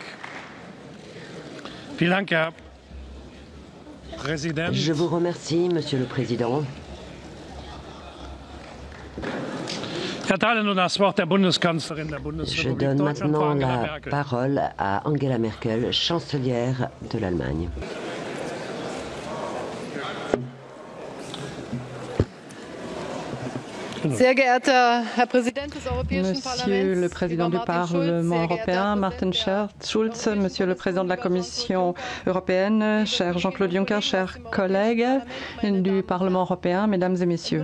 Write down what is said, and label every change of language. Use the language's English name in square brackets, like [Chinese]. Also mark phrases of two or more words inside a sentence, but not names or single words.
[German] Vielen Dank, Herr Präsident. [French] Je vous remercie, Monsieur le Président. [German] Ich erteile nun das Wort der Bundeskanzlerin der [French] Je [German] Bundesrepublik [French] donne [German] Deutschland, Frau [French] maintenant [German] Angela [French] la [German] Merkel. [French] parole à Angela Merkel, chancelière de l'Allemagne. [German] Sehr geehrter Herr Präsident des Europäischen [French] Monsieur le [German] Parlaments, [French] Président du Parlement européen, Martin Schulz, Monsieur le Président de la Commission européenne, cher Jean-Claude Juncker, chers collègues du Parlement européen, Mesdames et Messieurs.